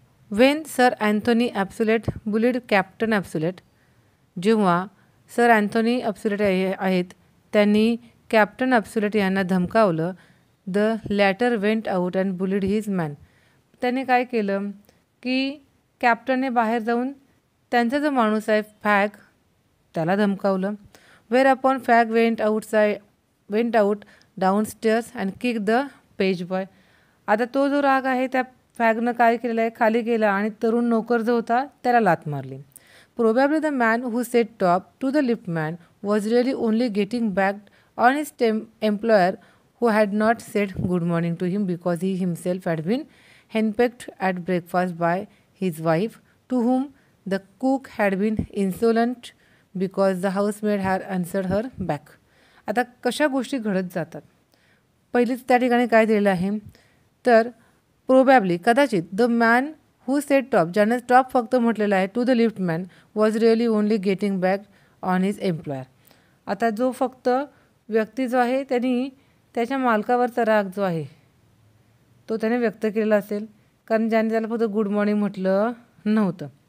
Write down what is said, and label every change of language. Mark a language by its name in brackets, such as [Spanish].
[English] when sir Anthony Absolute bullied Captain Absolute, [Marathi] जेव्हा sir Anthony ॲब्सुलेट आहेत त्यांनी कॅप्टन ॲब्सुलेट यांना धमकावलं, [English] The latter went out and bullied his man. [Marathi] त्याने काय केलं की कॅप्टनने बाहेर जाऊन त्यांचा जो माणूस आहे फॅग त्याला धमकावलं. [English] Whereupon Fag went out downstairs and kicked the page boy. [Marathi] आता तो जो राग आहे त्या फॅगनं काय केलेलं आहे, खाली गेला आणि तरुण नोकर जो होता त्याला लात मारली. [English] Probably the man who said top to the liftman was really only getting back on his employer who had not said good morning to him because he himself had been henpecked at breakfast by his wife, to whom the cook had been insolent because the housemaid had answered her back. [Marathi] आता कशा गोष्टी घडत जातात. पहिलीच त्या ठिकाणी काय दिलेलं आहे, तर प्रोबॅबली कदाचित [English] the man who said top, [Marathi] ज्याने टॉप फक्त म्हटलेलं आहे, [English] To the liftman was really only getting back on his employer. [Marathi] आता जो फक्त व्यक्ती जो आहे त्यांनी त्याच्या मालकावरचा राग जो आहे तो त्याने व्यक्त केलेला असेल, कारण ज्याने त्याला फक्त गुड मॉर्निंग म्हटलं नव्हतं.